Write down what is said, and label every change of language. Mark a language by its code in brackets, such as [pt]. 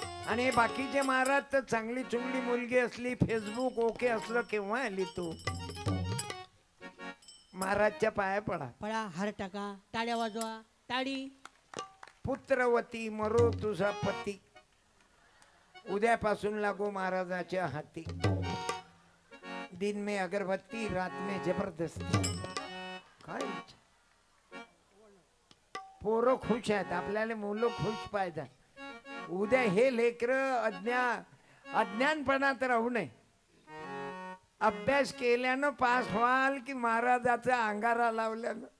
[mr] आणि बाकीचे महाराज तर चांगली चुंगली मुलगी असली, फेसबुक ओके असलं, केव्हा आली तू? महाराजच्या पाया पडा. पळा, हार टाका, टाळ्या वाजवा, टाळी. पुत्रवती मरो तुझा पती, उद्यापासून लागो महाराजाच्या हाती. [hi] दिन में अगरबत्ती, रात में जबरदस्ती. [mr] काय पोरं खुश आहेत, आपल्याला मुलं खुश पाहिजे. उद्या हे लेकर अज्ञानपणात राहू नये. अभ्यास केल्यानं पास व्हाल की महाराजाचा अंगारा लावल्यानं?